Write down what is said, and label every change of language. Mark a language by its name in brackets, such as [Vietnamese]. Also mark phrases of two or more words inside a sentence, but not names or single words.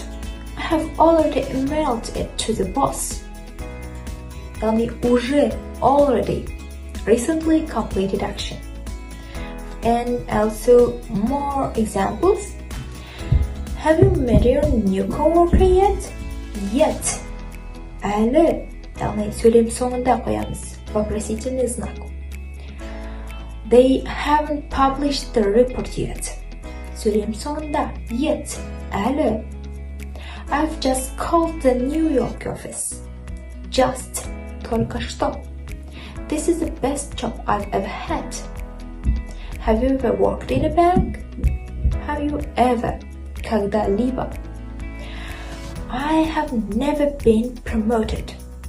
[English] I have already emailed it to the boss. Yani уже, already, recently completed action. And also more examples. Have you met your new coworker yet? Yet. [Kazakh] әлі, яғни сөйлем соңында қоямыз [Russian] вопросительный знак. [English] They haven't published the report yet. [Kazakh] Сөйлем соңында yet, әлі. [English] I've just called the New York office. [Russian] Just, только что. [English] This is the best job I've ever had. Have you ever worked in a bank? Have you ever, когда-либо. I have never been promoted.